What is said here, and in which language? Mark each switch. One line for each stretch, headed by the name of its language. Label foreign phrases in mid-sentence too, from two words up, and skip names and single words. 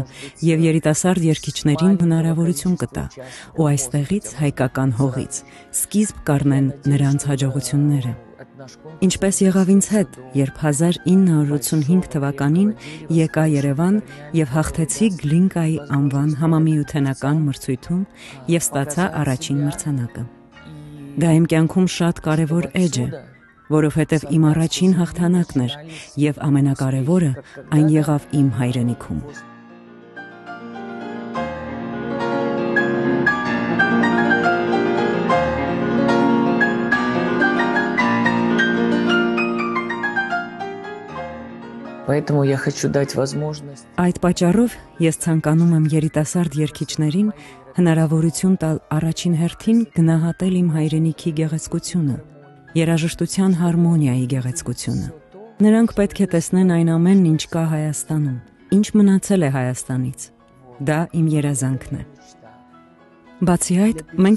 Armenian: եւ երիտասարդ երգիչներին հնարավորություն կտա, ու այստեղից հայկական հողից սկիզբ կառնեն նրանց հաջողությունները։ Ինչպես եղավ ինձ հետ, երբ 1985 թվականին եկա Երևան եւ հաղթեցի Գլինկայի անվան համամիութենական մրցույթում եւ ստացա առաջին մրցանակը։ Դա իմ կյանքում շատ կարևոր էջ է, որովհետեւ իմ առաջին հաղթանակն էր եւ ամենակարևորը այն եղավ իմ հայրենիքում։
Russian: Поэтому я хочу дать возможность.
Armenian: Այդ պատճառով ես ցանկանում եմ երիտասարդ երգիչներին հնարավորություն տալ առաջին հերթին գնահատել իմ հայրենիքի գեղեցկությունը, երաժշտության հարմոնիայի գեղեցկությունը։ Նրանք պետք է տեսնեն այն ամենն, ինչ կա Հայաստանում, ինչ մնացել է Հայաստանից։ Դա իմ երազանքն է։ Բացի այդ, մենք